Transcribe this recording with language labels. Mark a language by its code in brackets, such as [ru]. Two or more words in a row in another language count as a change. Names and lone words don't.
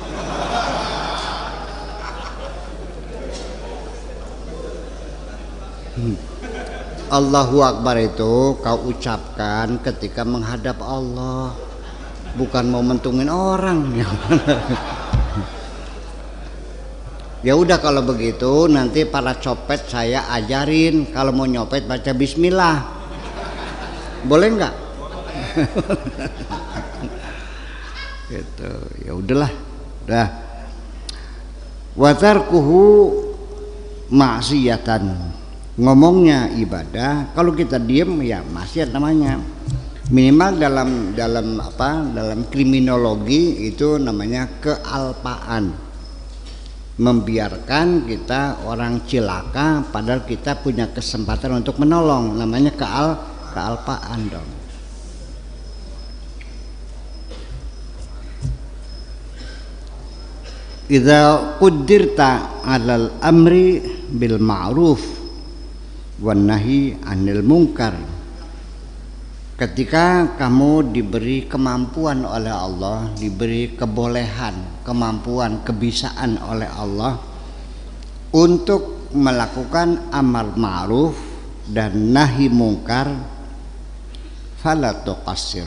[id] Allahu Akbar itu kau ucapkan ketika menghadap Allah, bukan mau mentungin orang. Ya udah kalau begitu nanti para copet saya ajarin kalau mau nyopet baca bismillah. Boleh nggak? Gitu. Ya udahlah. Dah. [ar] وتركه معصية. [id] Ngomongnya ibadah, kalau kita diem ya maksiat namanya. Minimal dalam kriminologi itu namanya kealpaan. Membiarkan kita orang cilaka padahal kita punya kesempatan untuk menolong, namanya kealpaan dong. [ar] إذا قدرت على الأمر بالمعروف والنهي عن المنكر. [id] Ketika kamu diberi kemampuan oleh Allah, diberi kebolehan, kemampuan, kebisaan oleh Allah untuk melakukan amal ma'ruf dan nahi mungkar, [ar] فلا تقصر.